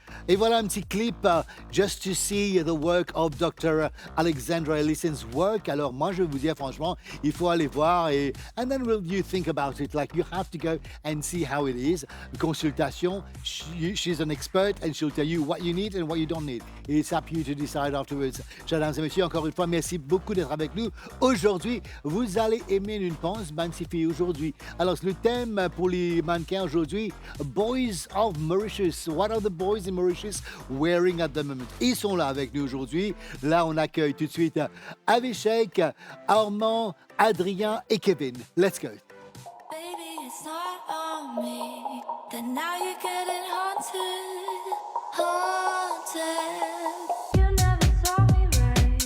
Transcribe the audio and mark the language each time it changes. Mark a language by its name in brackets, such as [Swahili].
[French] Et voilà un petit clip [English] just to see the work of Dr. Alexandra Ellison's work. [French] Alors moi je vais vous dire franchement, il faut aller voir [English] and then will you think about it, like you have to go and see how it is. Consultation, she's an expert and she'll tell you what you need and what you don't need. It's up to you to decide afterwards. [French] Mesdames et messieurs, encore une fois, merci beaucoup d'être avec nous. Aujourd'hui, vous allez aimer une pense magnifique aujourd'hui. Alors le thème pour les mannequins aujourd'hui, Boys of Mauritius. [English] What are the boys in Mauritius wearing at the moment? [French] Ils sont là avec nous aujourd'hui. Là, on accueille tout de suite Avishek, Armand, Adrien et Kevin. [English] Let's go. Baby, it's not on me that now you're getting haunted, haunted. You never saw me right.